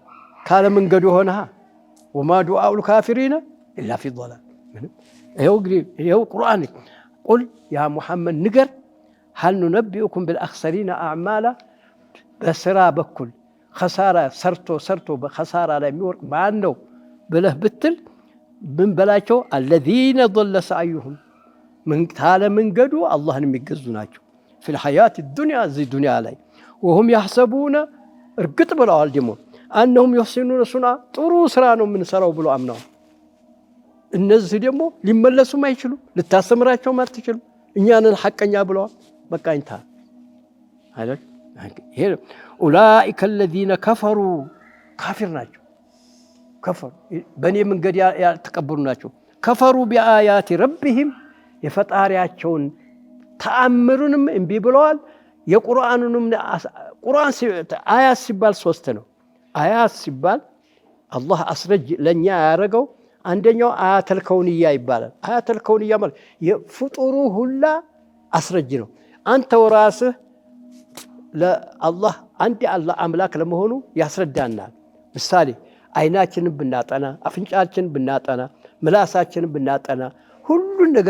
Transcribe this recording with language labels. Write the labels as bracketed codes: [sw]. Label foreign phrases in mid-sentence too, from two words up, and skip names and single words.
[am] ካለ መንገዱ ሆነ። [ar] وما دعاء الكافرين إلا في ضلال። [am] ይኸው ቁርአን [ar] قل يا محمد [am] ንገር፣ [ar] هل ننبئكم بالأخسرين أعمالا፣ [am] በስራ በኩል ኸሳራ ሰርቶ በኸሳራ ላይ የሚወርቅ ማን ነው ብለህ ብትል ምን በላቸው? [ar] الذين ضل سعيهم፣ [am] ታለ መንገዱ አላህን የሚገዙ ናቸው። [ar] في الحياة الدنيا፣ [am] እዚህ ዱንያ ላይ [ar] وهم يحسبون [am] እርግጥ ብለዋል ደግሞ [ar] أنهم يحسنون صنعا [am] ጥሩ ስራ ነው የምንሰራው ብሎ አምነዋል። እነዚህ ደግሞ ሊመለሱ ማይችሉ ልታስተምራቸው ማትችሉ እኛንን ሐቀኛ ብለዋል። በቃ እንታ አይደል ይሄ أولئك [ar] الذين كفروا [am] ካፊር ናቸው። ከፈሩ በኔ መንገድ ያልተቀበሉ ናቸው። [ar] كفروا بآيات ربهم [am] የፈጣሪያቸውን ተአምሩንም እንቢ ብለዋል። የቁርአኑንም ቁርአን አያት ሲባል ሶስት ነው። አያት ሲባል አላህ አስረጅ ለኛ ያረገው አንደኛው [ar] آيات الكونية [am] ይባላል። [ar] آيات الكونية [am] ማለት የፍጡሩ ሁላ አስረጅ ነው። አንተ ወራስህ ለአላህ አንድ አላህ አምላክ ለመሆኑ ያስረዳናል። ምሳሌ አይናችንን ብናጠና፣ አፍንጫችንን ብናጠና፣ ምላሳችንን ብናጠና፣ ሁሉን ነገር